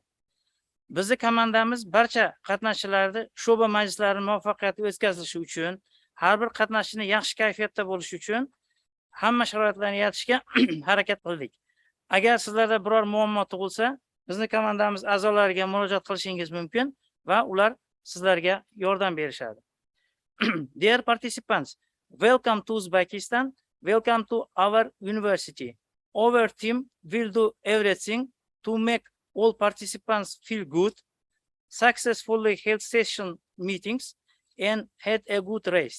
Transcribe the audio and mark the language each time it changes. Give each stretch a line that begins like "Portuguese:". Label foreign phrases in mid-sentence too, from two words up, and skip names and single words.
Uzbek: Bizning komandamiz barcha qatnashchilarni sho'ba majlislari muvaffaqiyatli o'tkazilishi uchun, har bir qatnashchini yaxshi kayfiyatda bo'lishi uchun hamma sharoitlarni yaratishga harakat qildik. Agar sizlarda biror muammo tug'ilsa, bizning komandamiz a'zolariga murojaat qilishingiz mumkin va ular sizlarga yordam berishadi.
English: Dear participants, welcome to Uzbekistan. Welcome to our university. Our team will do everything to make all participants feel good, successfully held session meetings, and had a good rest.